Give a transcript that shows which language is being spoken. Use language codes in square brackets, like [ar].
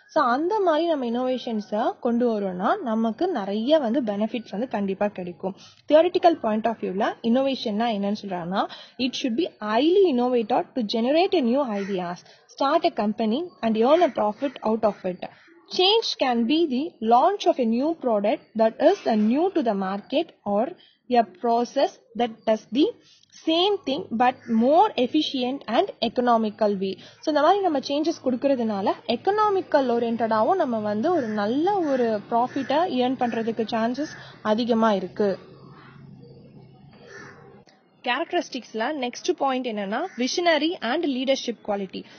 [ta] So அந்த மாதிரி நம்ம இன்னோவேஷன்ஸை கொண்டு வரோம்னா நமக்கு நிறைய வந்து பெனிஃபிட்ஸ் வந்து கண்டிப்பா கிடைக்கும். [en] theoretical point of வியூல இன்னோவேஷன்னா [ta] என்னன்னு சொல்றாங்கன்னா [en] It should be highly innovated to generate a new ideas, start a company and earn a profit out of it. Change can be the launch of a new product that is new to the market or a process that does the same thing but more efficient and economical way. [ta] So இந்த மாதிரி நம்ம changes கொடுக்கறதுனால economical ஓரியன்டாவும் நம்ம வந்து ஒரு நல்ல ஒரு ப்ராஃபிட்டை ஏர்ன் பண்றதுக்கு சான்சஸ் அதிகமா இருக்கு. கேரக்டரிஸ்டிக்ஸ்ல நெக்ஸ்ட் பாயிண்ட் என்னன்னா விஷனரி அண்ட் லீடர்ஷிப் குவாலிட்டி.